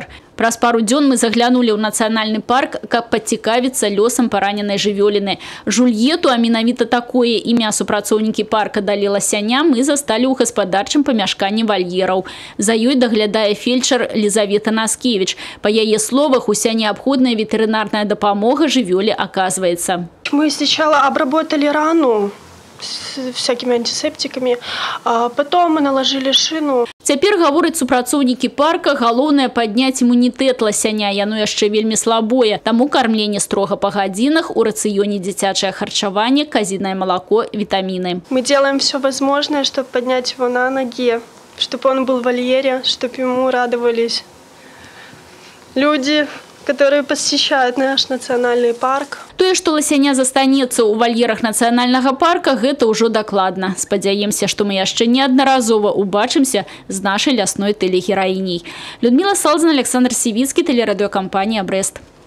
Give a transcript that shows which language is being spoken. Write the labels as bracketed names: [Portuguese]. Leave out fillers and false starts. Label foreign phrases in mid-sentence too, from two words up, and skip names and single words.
[Belarusian] Праз пару дзён мы заглянулі ў нацыянальны парк, каб пацікавіцца лёсам параненай жывёліны. Жульету, а менавіта такое імя супрацоўнікі парка далі ласяня, мы засталі ў гаспадарчым памяшканні вальераў. За ёй даглядае фельчар Лизавета Наскевич. Па яе словах, уся неабходная ветэрынарная дапамога жывёле аказваецца. [Russian] Мы сначала обработали рану с всякими антисептиками, а потом мы наложили шину. [Belarusian] Цяпер, гавораць супрацоўнікі парка, галоўнае падняць імунітэт ласяня. Яно яшчэ вельмі слабое. Таму кармленне строга па гадзінах, у рацыёне дзіцячае харчаванне, казінае малако, вітаміны. [Russian] Мы делаем все возможное, чтобы поднять его на ноги, чтобы он был в вольере, чтобы ему радовались люди, которые посещают наш национальный парк. [Belarusian] Тое, што ласяня застанецца ў вальерах нацыянальнага парка, гэта ўжо дакладна. Спадзяемся, што мы яшчэ неаднаразова убачымся з нашай лясной тэлегераіняй. Людмила Салзан, Александр Сівіцкі, тэлерадыёкампанія «Брест».